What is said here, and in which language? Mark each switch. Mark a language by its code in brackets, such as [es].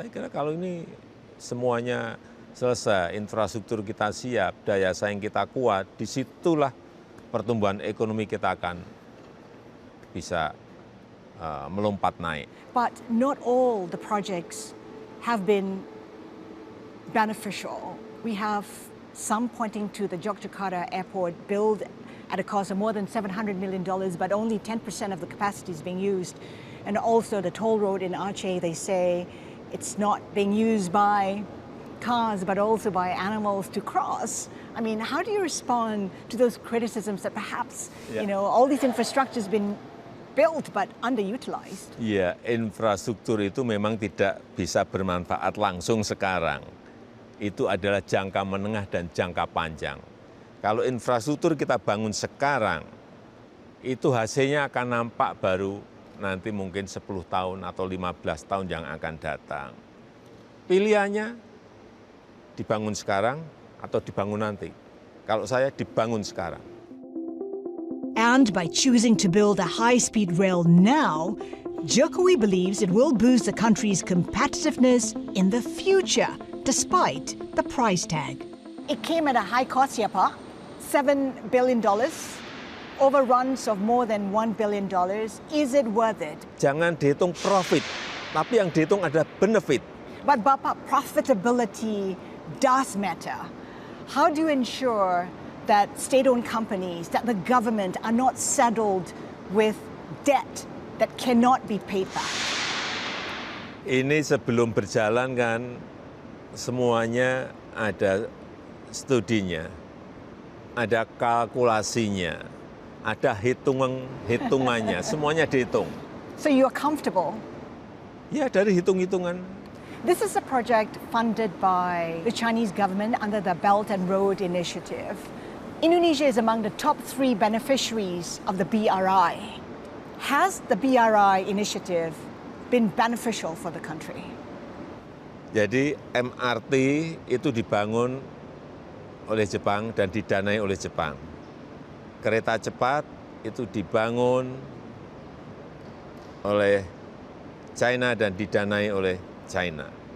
[id] Saya kira kalau ini semuanya selesai, infrastruktur kita siap, daya saing kita kuat, disitulah pertumbuhan ekonomi kita akan bisa melompat naik. [en] But not all the projects have been beneficial. We have some pointing to the Yogyakarta airport build at a cost of more than $700 million, but only 10% of the capacity is being used. And also the toll road in Aceh, they say it's not being used by cars, but also by animals to cross. I mean, how do you respond to those criticisms that perhaps, all these infrastructures been built but underutilized? [id] Ya, infrastruktur itu memang tidak bisa bermanfaat langsung sekarang. Itu adalah jangka menengah dan jangka panjang. Kalau infrastruktur kita bangun sekarang, itu hasilnya akan nampak baru nanti mungkin 10 tahun atau 15 tahun yang akan datang. Pilihannya dibangun sekarang atau dibangun nanti. Kalau saya dibangun sekarang. [en] And by choosing to build a high-speed rail now, Jokowi believes it will boost the country's competitiveness in the future, despite the price tag. It came at a high cost, [id] ya Pak. [en] $7 billion, overruns of more than $1 billion. Is it worth it? [id] Jangan dihitung profit, tapi yang dihitung adalah benefit. [en] But Bapak, profitability does matter. How do you ensure that state-owned companies, that the government are not saddled with debt that cannot be paid back? [id] Ini sebelum berjalan kan semuanya ada studinya, ada kalkulasinya, ada hitungannya, semuanya dihitung. [en] So you're comfortable? [id] Ya, dari hitung-hitungan. [en] This is a project funded by the Chinese government under the Belt and Road Initiative. Indonesia is among the top 3 beneficiaries of the BRI. Has the BRI initiative been beneficial for the country? [id] Jadi MRT itu dibangun oleh Jepang dan didanai oleh Jepang. Kereta cepat itu dibangun oleh China dan didanai oleh China.